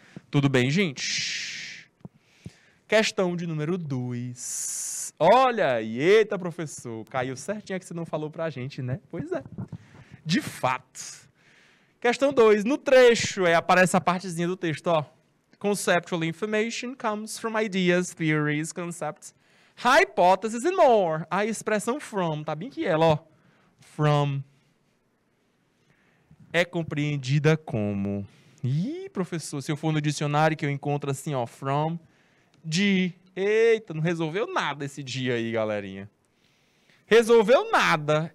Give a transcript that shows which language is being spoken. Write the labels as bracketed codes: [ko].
[pt] Tudo bem, gente? Questão de número 2. Olha aí, eita, professor, caiu certinho que você não falou para a gente, né? Pois é, de fato. Questão 2, no trecho, aparece a partezinha do texto, ó. [en] Conceptual information comes from ideas, theories, concepts, hypotheses and more. [pt] A expressão from, tá bem que ela, ó. From é compreendida como... Ih, professor, se eu for no dicionário que eu encontro assim, ó, from, de... Eita, não resolveu nada esse dia aí, galerinha. Resolveu nada.